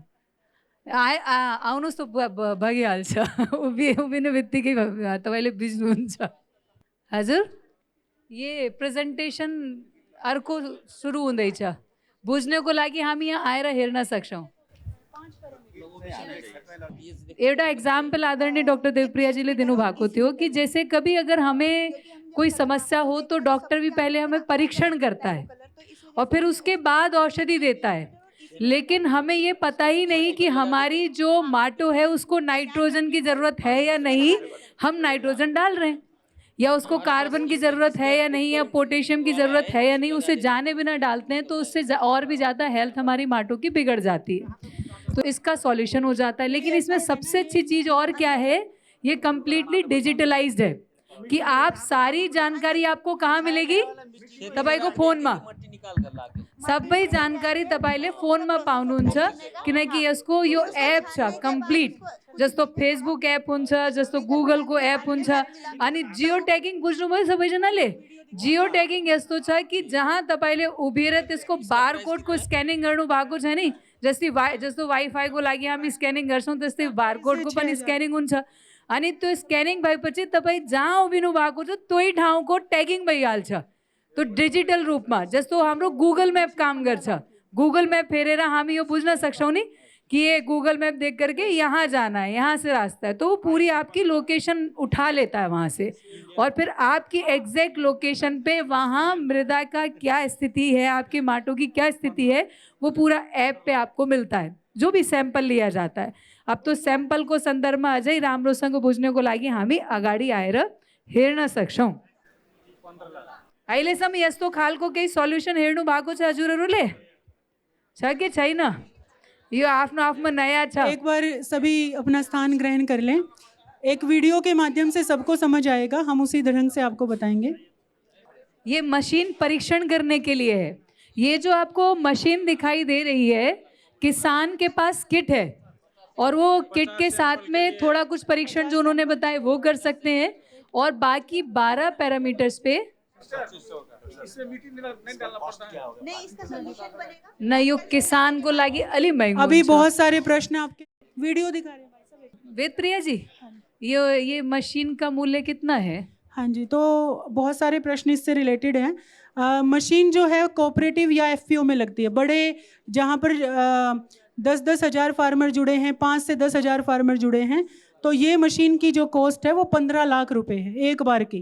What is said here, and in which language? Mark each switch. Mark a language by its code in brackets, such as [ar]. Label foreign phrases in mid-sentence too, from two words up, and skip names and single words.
[ne] आउनुहोस् त भइहाल्छ। उभिनु बित्तिकै तपाईँले बुझ्नुहुन्छ। हजुर, ये प्रेजेन्टेसन अर्को सुरु हुँदैछ। बुझ्नको लागि हामी यहाँ आएर हेर्न सक्छौँ। एउटा एग्जाम्पल आदरणीय डॉक्टर देवप्रियाजीले दिनुभएको थियो [hi] कि जैसे कभी अगर हमें कोई समस्या हो तो डॉक्टर भी पहले हमें परीक्षण करता है और फिर उसके बाद औषधि देता है, लेकिन हमें ये पता ही नहीं कि हमारी जो माटो है उसको नाइट्रोजन की ज़रूरत है या नहीं, हम नाइट्रोजन डाल रहे हैं, या उसको कार्बन की ज़रूरत है या नहीं, या पोटेशियम की ज़रूरत है या नहीं, उसे जाने बिना डालते हैं तो उससे और भी ज़्यादा हेल्थ हमारी माटो की बिगड़ जाती है। तो इसका सॉल्यूशन हो जाता है। लेकिन इसमें सबसे अच्छी चीज़ और क्या है, ये [en] completely digitalized [hi] है कि आप सारी जानकारी आपको कहाँ मिलेगी, [ne] तपाईको फोनमा सबै जानकारी तपाईले फोनमा पाउनुहुन्छ, किनकि यसको यो एप छ कम्प्लिट। जस्तो फेसबुक एप हुन्छ, जस्तो गुगलको एप हुन्छ। अनि [en] geo tagging [ne] बुझ्नुभयो सबैजनाले? [en] geo tagging [ne] यस्तो छ कि जहाँ तपाईले उभिएर त्यसको बारकोडको स्क्यानिङ गर्नु भएको छ नि, जस्तो वाइफाईको लागि हामी स्क्यानिङ गर्छौँ त्यस्तै बारकोडको पनि स्क्यानिङ हुन्छ। अनि त्यो स्क्यानिङ भएपछि तपाईँ जहाँ उभिनु भएको छ त्यही ठाउँको ट्यागिङ भइहाल्छ। तो डिजिटल रूपमा जस्तो हाम्रो गुगल मैप काम गर्छ, गूगल मैप फेरेर हामी यो बुझ्न सक्छौँ नि कि ये गूगल मैप देख करके यहाँ जाना है, यहाँ से रास्ता है, तो वो पूरी आपकी लोकेशन उठा लेता है वहाँ से, और फिर आपकी [en] exact location [ne] पे वहाँ मृदा का क्या स्थिति है, आपके माटों की क्या स्थिति है, वो पूरा ऐप पे आपको मिलता है, जो भी सैंपल लिया जाता है। अब तो सैंपलको सन्दर्भमा अझै राम्रोसँग बुझ्नको लागि हामी अगाडि आएर हेर्न सक्छौँ। अहिलेसम्म यस्तो खालको केही सल्युसन हेर्नु भएको छ हजुरहरूले? छ कि छैन? यो आफ्नो आफ्नो नयाँ छ। [hi] एक बार सभी अपना स्थान ग्रहण कर लें। एक वीडियो के माध्यम से सबको समझ आएगा, हम उसी ढंग से आपको बताएंगे। ये मशीन परीक्षण करने के लिए है। ये जो आपको मशीन दिखाई दे रही है, किसान के पास किट है और वो किट के साथ में थोड़ा कुछ परीक्षण जो उन्होंने बताए वो कर सकते हैं, और बाकी 12 पैरामीटर्स पे नहीं इसका सॉल्यूशन बनेगा। नहीं, [ne] यो किसान को लागि अलि महँगो [hi] अभी [ne] हुन्छ। [hi] बहुत सारे प्रश्न आपके वीडियो दिखा रहे हैं भाई साहब। वेदप्रिया जी, ये मशीन का मूल्य कितना है? हाँ जी, तो बहुत सारे प्रश्न इससे रिलेटेड हैं। मशीन जो है कोऑपरेटिव या एफपीओ में लगती है। बड़े जहाँ पर 10-10 हज़ार फार्मर जुड़े हैं, 5 से 10 हज़ार फार्मर जुड़े हैं, तो ये मशीन की जो कॉस्ट है वो 15 लाख रुपए है एक बार की।